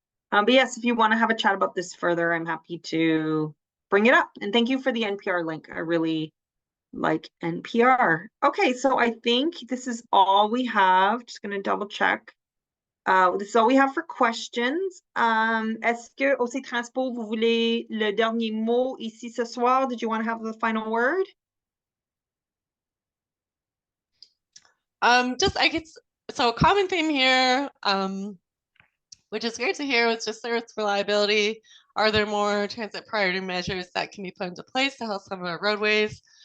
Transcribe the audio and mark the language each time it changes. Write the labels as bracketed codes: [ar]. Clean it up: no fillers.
[en] But yes, if you want to have a chat about this further, I'm happy to bring it up. And thank you for the NPR link. I really like NPR. Okay, so I think this is all we have. Just going to double check. This is all we have for questions. [fr] Est-ce que OC Transpo, vous voulez le dernier mot ici ce soir? [en] Did you want to have the final word? I guess, so a common theme here, which is great to hear, was just service reliability. Are there more transit priority measures that can be put into place to help some of our roadways?